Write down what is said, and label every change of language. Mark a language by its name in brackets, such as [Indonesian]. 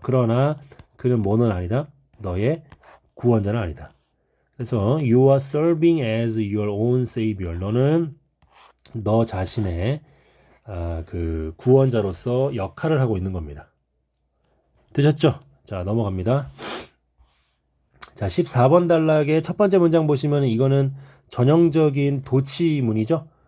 [Korean] 그러나 그는 뭐는 아니다. 너의 구원자는 아니다. 그래서 [English] you are serving as your own savior. [Korean] 너는 너 자신의 그 구원자로서 역할을 하고 있는 겁니다. 되셨죠? 자, 넘어갑니다. 자, 14번 단락의 첫 번째 문장 보시면 이거는 전형적인 도치문이죠.